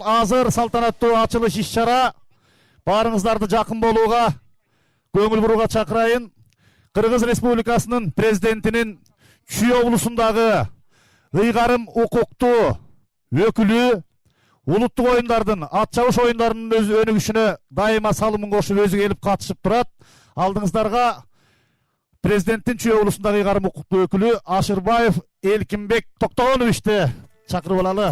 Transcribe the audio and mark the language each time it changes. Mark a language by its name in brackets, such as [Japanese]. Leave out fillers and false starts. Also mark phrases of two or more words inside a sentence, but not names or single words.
[Kyrgyz] Азыр салтанаттуу ачылыш иш-чара. Барыңыздарды жақын болуға, көңіл буруга чакырайын. Кыргыз Республикасынын президентинин Чүй облусундагы ыйгарым укуктуу өкүлү улуттук оюндардын, ат чабыш оюндарынын өнүгүшүнө дайыма салымын кошуп өзү келип катышып турат. Алдыңыздарга президенттин Чүй облусундагы ыйгарым укуктуу өкүлү Ашырбаев Элкинбек Токтогоновичти чакырып алалы.